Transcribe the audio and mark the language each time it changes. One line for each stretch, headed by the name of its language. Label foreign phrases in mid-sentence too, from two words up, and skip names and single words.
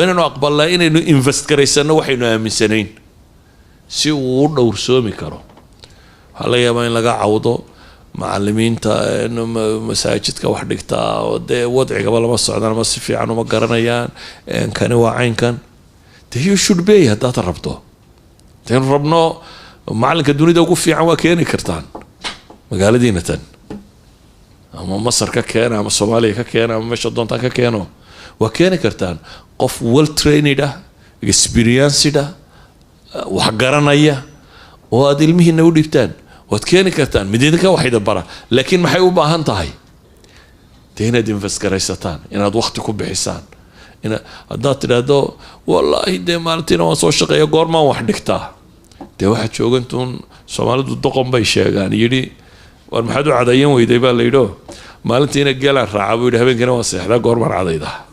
Somali: inaanu aqbalnaa inaynu invest garaysano waxaynu aaminsanayn si uu u dhowrsoomi karo waxaa laga yaabaa in laga cawdo macallimiinta masaajidka wax dhigtaa oo dee wadcigaba lama socdaan ama si fiican uma garanayaan kani waa caynkan
English: you should be
Somali: haddaad rabto teen rabno macallinka dunida ugu fiican waa keeni kartaan magaaladiina tan ama Masar ka keena ama Soomaaliya ka keena ama meesha doontaan ka keeno waa keeni kartaan qof
English: well trained
Somali: ah experienced ah wax garanaya oo aad ilmihiina u dhibtaan waad keeni kartaan mididinka waxayda bara laakiin maxay u baahan tahay inaad invest garaysataan inaad waqti ku bixisaan haddaad tidhaahdo wallaahi dee maalintiina waan soo shaqeeya goormaan wax dhigtaa dee waxaad joogantuun Soomaalidu doqon bay sheegaan yidhi war maxaad u cadayan weyday baa la yidhi maalintiina geelaan raaca buu yidhi habeenkiina waan seexdaa goormaan cadaydaa